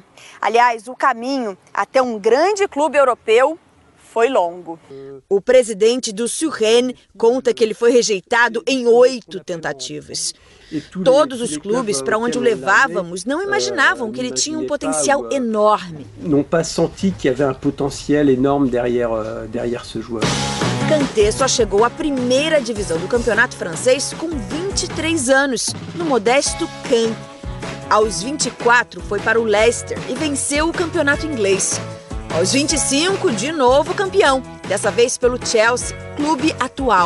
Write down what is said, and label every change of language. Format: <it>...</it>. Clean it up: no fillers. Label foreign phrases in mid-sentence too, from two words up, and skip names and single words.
<pt>Aliás, o caminho até um grande clube europeu foi longo. O presidente do Suresnes conta que ele foi rejeitado em 8 tentativas. Todos os clubes para onde o levávamos não imaginavam que ele tinha um potencial enorme. Não senti que havia um potencial enorme</pt> <fr>derrière ce joueur.</fr> <pt>Kanté só chegou à primeira divisão do campeonato francês com 23 anos, no modesto Caen. Aos 24 foi para o Leicester e venceu o campeonato inglês. Aos 25, de novo campeão, dessa vez pelo Chelsea, clube atual.</pt>